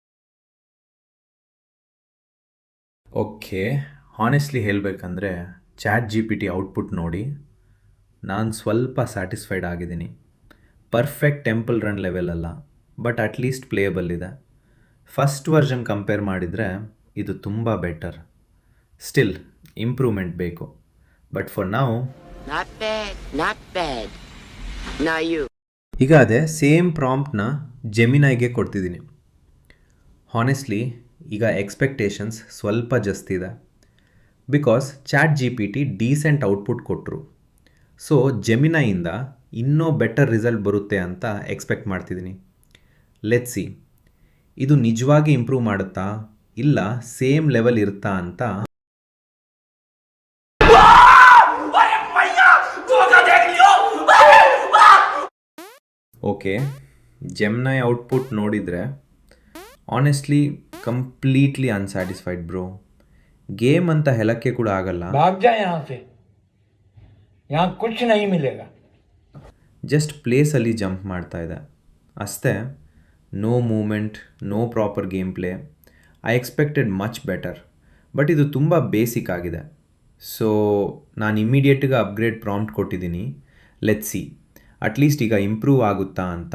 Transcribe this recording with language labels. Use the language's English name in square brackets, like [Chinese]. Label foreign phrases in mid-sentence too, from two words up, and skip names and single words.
[English] okay, honestly [Kannada] ಹೇಳಬೇಕಂದ್ರೆ ಚಾಟ್ ಜಿ ಪಿ ಟಿ ಔಟ್ಪುಟ್ ನೋಡಿ ನಾನು ಸ್ವಲ್ಪ ಸ್ಯಾಟಿಸ್ಫೈಡ್ ಆಗಿದ್ದೀನಿ. [English] perfect Temple Run level [Kannada] ಅಲ್ಲ, [English] but at least playable [Kannada] ಇದೆ. [English] first version compare [Kannada] ಮಾಡಿದರೆ ಇದು ತುಂಬ ಬೆಟರ್. [English] still improvement [Kannada] ಬೇಕು, [English] but for [Kannada] ನಾವು [English] Not bad. Now you. [Kannada] ಈಗ ಅದೇ [English] same prompt [Kannada] ಜೆಮಿನೈಗೆ ಕೊಡ್ತಿದ್ದೀನಿ. ಹಾನೆಸ್ಟ್ಲಿ ಈಗ ಎಕ್ಸ್ಪೆಕ್ಟೇಷನ್ಸ್ ಸ್ವಲ್ಪ ಜಾಸ್ತಿ ಇದೆ, [English] because ChatGPT decent output [Kannada] ಕೊಟ್ಟರು. ಸೊ ಜೆಮಿನೈಯಿಂದ ಇನ್ನೂ [English] better result [Kannada] ಬರುತ್ತೆ ಅಂತ ಎಕ್ಸ್ಪೆಕ್ಟ್ ಮಾಡ್ತಿದ್ದೀನಿ. [English] let's see [Kannada] ಇದು ನಿಜವಾಗಿ ಇಂಪ್ರೂವ್ ಮಾಡುತ್ತಾ ಇಲ್ಲ [English] same level [Kannada] ಇರುತ್ತಾ ಅಂತ. [English] okay, Gemini output [Kannada] ನೋಡಿದರೆ [English] honestly completely unsatisfied bro. [Kannada] ಗೇಮ್ ಅಂತ ಹೇಳಕ್ಕೆ ಕೂಡ ಆಗಲ್ಲ. [Hindi] भाग जा यहाँ से, यहाँ कुछ नहीं मिलेगा. [Kannada] ಜಸ್ಟ್ ಪ್ಲೇಸಲ್ಲಿ ಜಂಪ್ ಮಾಡ್ತಾ ಇದೆ ಅಷ್ಟೇ. [English] no movement, no proper game play. I expected much better, but [Kannada] ಇದು ತುಂಬ ಬೇಸಿಕ್ ಆಗಿದೆ. ಸೊ ನಾನು [English] immediate upgrade prompt [Kannada] ಕೊಟ್ಟಿದ್ದೀನಿ. [English] let's see at least [Kannada] ಈಗ ಇಂಪ್ರೂವ್ ಆಗುತ್ತಾ ಅಂತ.